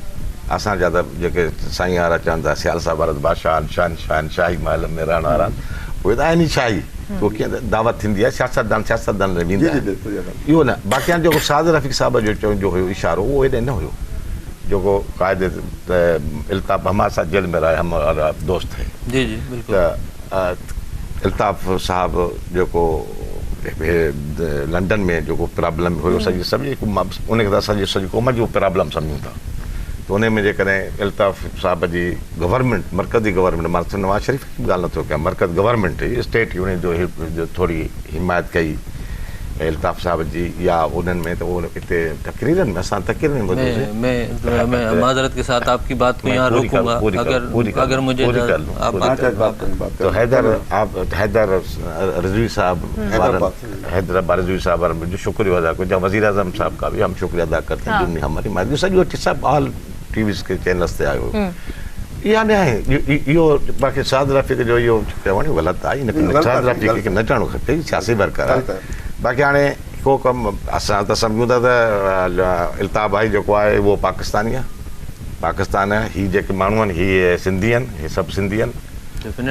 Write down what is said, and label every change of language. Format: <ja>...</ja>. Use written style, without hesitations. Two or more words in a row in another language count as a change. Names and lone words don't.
<sd>असांजा त जेके साईं वारा चवनि था सियाल साहिब वारा बादशाह शाही महल में रहण वारा उहे त आहिनि ई शाही, उहो कीअं दावत थींदी आहे सियासतदान वेंदा आहिनि इहो न। बाक़ी हाणे जेको साद रफ़ीक साहिब जो चवण जो हुयो इशारो उहो हेॾे न हुयो जेको क़ाइदे इल्ताफ़</sd> <ur>ہمارے ساتھ جیل میں رہے ہمارا دوست ہے</ur> <sd>जी जी बिल्कुल। त इल्ताफ़ साहब जेको लंडन में जेको प्रॉब्लम हुयो सॼी उनखे त असांजी सॼी क़ौम जो प्रॉब्लम सम्झूं था। त उन में जेकॾहिं इल्ताफ़ साहब जी गवर्नमेंट मरकज़ी गवर्नमेंट मां नवाज़ शरीफ़ की ॻाल्हि नथो कयां, मरकज़ गवर्नमेंट स्टेट यूनियन जो थोरी हिमायत कई इल्ताफ़ साहब जी या उन्हनि में त उहो हिते तकरीरनि में असां तकरीरनि में</sd> <ur>میں معذرت کے ساتھ آپ کی بات کو یہاں روکوں گا اگر مجھے تو حیدر رضوی صاحب حیدرآباد رضوی صاحب جو شکریہ ادا کرو، جہاں وزیر اعظم صاحب کا بھی ہم شکریہ ادا کرتے ہیں جننے ہماری مدد सॼो सब ऑल टीवीज़ के चैनल्स</ur> <sd>ते आयो इहा न आहे। इहो बाक़ी साद रफ़ीक जो इहो चवणु ग़लति आहे, इन साद रफ़ीक खे न चवणो खपे सियासी बरक़रार आहे। बाक़ी हाणे को कमु असां त सम्झूं था त इल्ताफ़ भाई जेको आहे उहो पाकिस्तानी आहे, पाकिस्तान आहे, हीअ जेके माण्हू आहिनि हीअ सिंधी आहिनि, हीअ सभु सिंधी आहिनि।</sd>